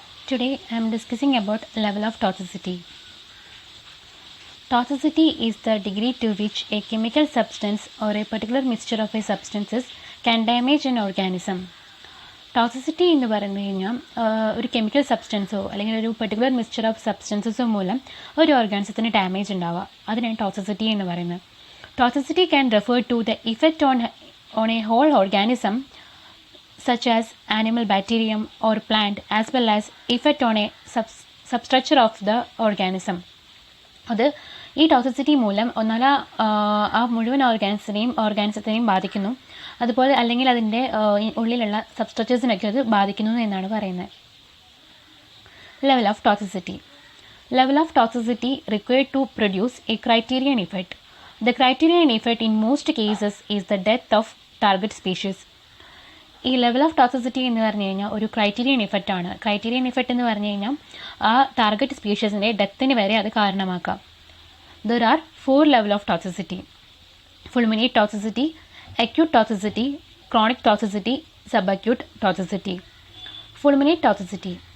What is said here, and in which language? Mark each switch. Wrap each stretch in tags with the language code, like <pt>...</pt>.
<en>Today I am discussing about level of toxicity. Toxicity is the degree to which a chemical substance or a particular mixture of a substances can damage an organism.</en> <ml>Toxicity എന്ന് പറഞ്ഞു കഴിഞ്ഞാൽ ഒരു chemical സബ്സ്റ്റൻസോ അല്ലെങ്കിൽ ഒരു particular mixture of സബ്സ്റ്റൻസസോ മൂലം ഒരു ഓർഗാനിസത്തിന് damage ഉണ്ടാവുക, അതിനാണ് ടോക്സിസിറ്റി എന്ന് പറയുന്നത്.</ml> <en>Toxicity can refer to the effect on a whole organism such as animal, bacterium or plant, as well as effect on a substructure of the organism.</en> <ml>അത് ഈ toxicity മൂലം ഒന്നല്ല ആ മുഴുവൻ ഓർഗാനിസത്തിനെയും ബാധിക്കുന്നു, അതുപോലെ അല്ലെങ്കിൽ അതിൻ്റെ ഉള്ളിലുള്ള സബ്സ്ട്രക്ചേഴ്സിനൊക്കെ അത് ബാധിക്കുന്നു എന്നാണ് പറയുന്നത്.</ml> <en>Level of toxicity. Level of toxicity required to produce a criterion effect. The criterion effect in most cases is the death of target species.</en> <ml>ഈ ലെവൽ ഓഫ് ടോക്സിസിറ്റി എന്ന് പറഞ്ഞു കഴിഞ്ഞാൽ ഒരു ക്രൈറ്റീരിയൻ ഇഫക്റ്റ് ആണ്. ക്രൈറ്റീരിയൻ ഇഫക്റ്റ് എന്ന് പറഞ്ഞു കഴിഞ്ഞാൽ ആ ടാർഗറ്റ് സ്പീഷീസിൻ്റെ ഡെത്തിന് വരെ അത് കാരണമാക്കാം.</ml> <en>There are 4 level of toxicity: fulminate toxicity, acute toxicity, chronic toxicity, sub acute toxicity. Fulminate toxicity.</en>